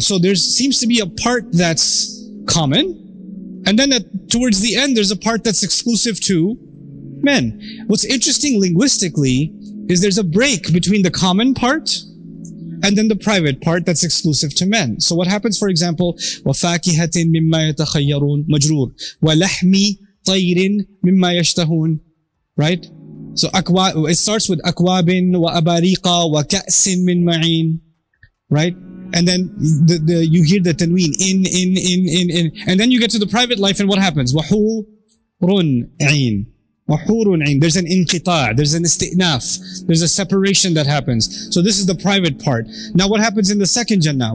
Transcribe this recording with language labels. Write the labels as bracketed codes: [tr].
[en] So there seems to be a part that's common. And then towards the end, there's a part that's exclusive to men. What's interesting linguistically is there's a break between the common part and then the private part that's exclusive to men. So what happens, for example, [ar] وَفَاكِهَةٍ مِمَّا يَتَخَيَّرُونَ مَجْرُورٌ وَلَحْمِ طَيْرٍ مِمَّا يَشْتَهُونَ. [en] Right? So it starts with [ar] أَكْوَابٍ وَأَبَارِيقَ وَكَأْسٍ مِّن مَعِينٍ. [en] Right? And then you hear the tanween, in. And then you get to the private life, and what happens? [ar] وَحُورٌ عِينٌ. [en] There's an inqita', there's an isti'naf, there's a separation that happens. So this is the private part. Now what happens in the second Jannah?